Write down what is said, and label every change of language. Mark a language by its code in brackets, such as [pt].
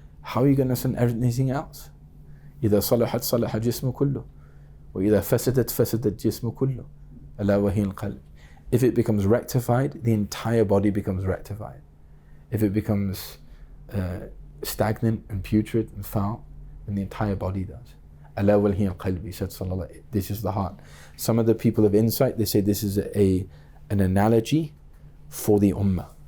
[en] How are you going to understand everything else? [ar] إذا صلحت صلح الجسم كله وإذا فسدت فسد الجسم كله ألا وهي القلب. [en] If it becomes rectified, the entire body becomes rectified. If it becomes stagnant and putrid and foul, then the entire body does. [ar] ألا وهي القلب, [en] he said, this is the heart. Some of the people of insight, they say this is an analogy for the ummah.